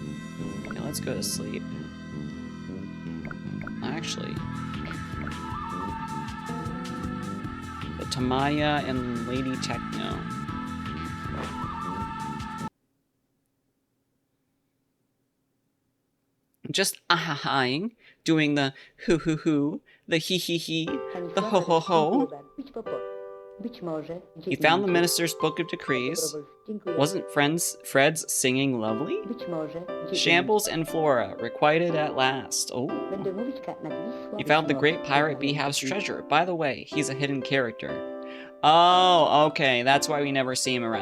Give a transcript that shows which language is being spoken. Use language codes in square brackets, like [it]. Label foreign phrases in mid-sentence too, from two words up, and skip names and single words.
[en] Now let's go to sleep. Actually, Tamaya and Lady Techno. Just ahahaing, doing the hoo hoo hoo, the hee hee hee, the ho ho ho. He found the minister's book of decrees. Wasn't Fred's singing lovely? Shambles and Flora, requited at last. Oh. He found the great pirate Beehive's treasure. By the way, he's a hidden character. Oh, okay, that's why we never see him around.